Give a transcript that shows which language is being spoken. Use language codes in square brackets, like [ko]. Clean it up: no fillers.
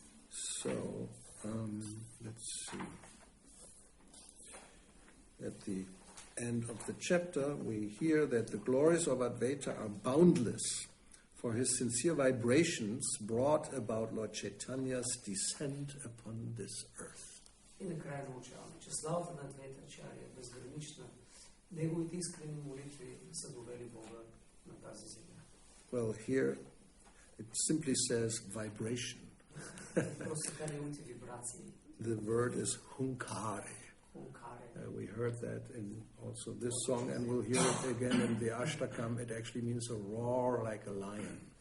[en] So, let's see. At the end of the chapter, we hear that the glories of Advaita are boundless, for his sincere vibrations brought about Lord Chaitanya's descent upon this earth. [bg] И накрая научаваме, че славата на Адвайта Ачаря е безгранична. Неговите искрени молитви са довели Бога на тази земя. [en] Well, here it simply says vibration. [bg] Просто така неговите вибрации. [en] The word is hunkare. We heard that in also this song, and we'll hear it again in the Ashtakam. It actually means a roar like a lion.